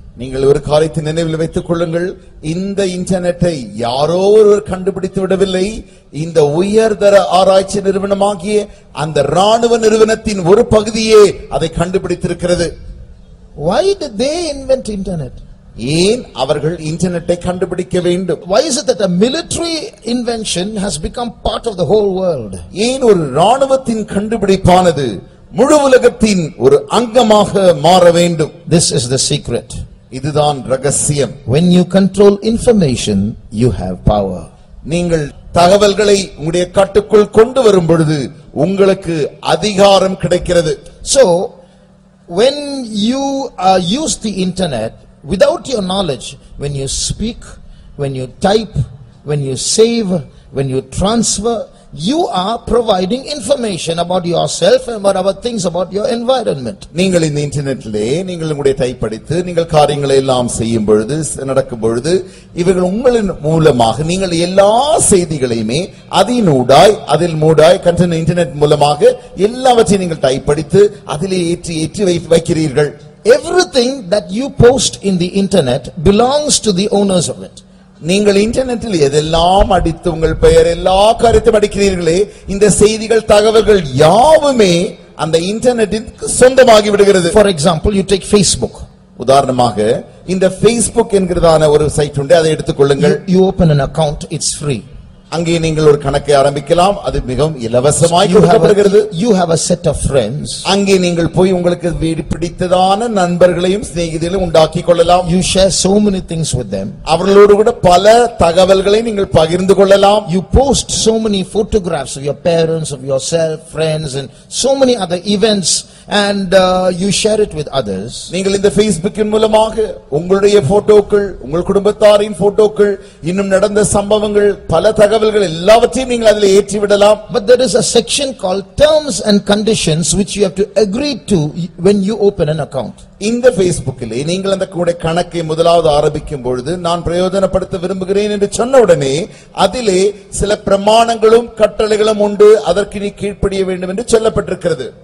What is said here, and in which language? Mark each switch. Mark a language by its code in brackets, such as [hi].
[ta] நீங்கள் ஒரு காரியத்தை நினைவில் வைத்துக் கொள்ளுங்கள். இந்த இன்டர்நெட்டை யாரோ ஒருவர் கண்டுபிடித்து விடவில்லை. இந்த உயர்தர ஆராய்ச்சி நிறுவனமாகிய அந்த ராணுவ நிறுவனத்தின் ஒரு பகுதியே அதை கண்டுபிடித்திருக்கிறது. [en] Why did they invent internet? [ta] ஏன் அவர்கள் இன்டர்நெட்டை கண்டுபிடிக்க வேண்டும்? [en] Why is it that a military invention has become part of the whole world? [ta] ஏன் ஒரு ராணுவத்தின் கண்டுபிடிப்பானது முழு உலகத்தின் ஒரு அங்கமாக மாற வேண்டும்? [en] This is the secret. [ta] இதுதான் ரகசியம். [en] When you control information, you have power. [ta] நீங்கள் தகவல்களை உங்களுடைய கட்டுக்குள் கொண்டு வரும் பொழுது உங்களுக்கு அதிகாரம் கிடைக்கிறது. [en] So when you use the internet without your knowledge, when you speak, when you type, when you save, when you transfer, you are providing information about yourself and about things about your environment. [ta] நீங்கள் இந்த இன்டர்நெட்டிலே நீங்கள் உங்களுடைய type படித்து நீங்கள் காரியங்களை எல்லாம் செய்யும் பொழுது நடக்கும் பொழுது இவர்கள் உங்களின் மூலமாக நீங்கள் எல்லா செய்திகளையுமே அதில் மூடாய் கண்டென்ட் இன்டர்நெட் மூலமாக எல்லாவற்றையும் நீங்கள் டைப் படித்து அதிலே ஏற்றி வைக்கிறீர்கள். [en] Everything that you post in the internet belongs to the owners of it. [ta] நீங்கள் இன்டர்நெட்டில் எதெல்லாம் அடித்து உங்கள் பெயர் எல்லா காரியத்தையும் அடிக்கிறீர்களே இந்த செய்திகள் தகவல்கள் யாவுமே அந்த இன்டர்நெட்டிற்கு சொந்தமாகி விடுகிறது. [en] For example, you take Facebook. [ta] உதாரணமாக இந்த Facebook என்கிறதான ஒரு சைட் உண்டு. அதை எடுத்துக்கொள்ளுங்கள். [en] You open an account, it's free. [ta] அங்கே நீங்கள் ஒரு கணக்கை ஆரம்பிக்கலாம். அது மிகவும் இலவசமாய் கொடுக்கப்படுகிறது. [en] You have a set of friends. [ta] அங்கே நீங்கள் போய் உங்களுக்கு பிடித்ததான நண்பர்களையும் சிநேகிதர்களையும் உண்டாக்கிக் கொள்ளலாம். [en] You share so many things with them. [ta] அவர்களோடு கூட பல தகவல்களை நீங்கள் பகிர்ந்து கொள்ளலாம். [en] You post so many photographs of your parents, of yourself, friends and so many other events and you share it with others. [ta] நீங்கள் இந்த Facebookin மூலமாக உங்களுடைய போட்டோக்கள், உங்கள் குடும்பத்தாரின் போட்டோக்கள், இன்னும் நடந்த சம்பவங்கள், பல தகவல்கள் எல்லாவற்றையும் நீங்கள் அதிலே ஏற்றி விடலாம். [en] But there is a section called terms and conditions which you have to agree to when you open an account. [ta] இந்த Facebookலே நீங்கள் அந்த கூட கணக்கை முதலாவது ஆரம்பிக்கும் பொழுது நான் பிரயோஜனப்படுத்த விரும்புகிறேன் என்று சொன்ன உடனே அதிலே சில பிரமாணங்களும் கட்டளைகளும் உண்டு. அதற்கு நீ கீழ்ப்படிய வேண்டும் என்று சொல்லப்பட்டிருக்கிறது.